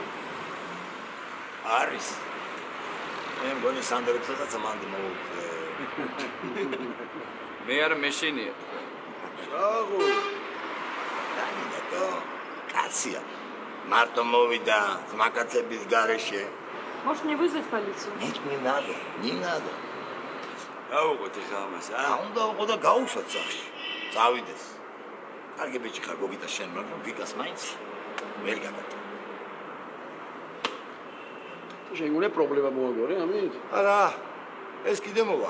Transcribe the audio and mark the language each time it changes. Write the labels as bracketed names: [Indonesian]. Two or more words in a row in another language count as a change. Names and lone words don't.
[Georgian] არის. მე მგონი სანდრეცადაც მანდ მოუწე. მე არ მეშინია. საღო, და კაცია. მარტო მოვიდა ძმაკაცების გარეშე. [Russian] Может, мне вызвать полицию? Нет, не надо. [Georgian] გავუყოთ ეხა ამას, უნდა უყო და გაუშვათ სახში. წავიდეს. კარგი ბიჭი ხარ, გოგიტა შენ, მაგრამ ვიკას მაინც ვერ გაგატო. შეგულე პრობლემა მოაგორე ამით? არა, ეს კიდე მოვა.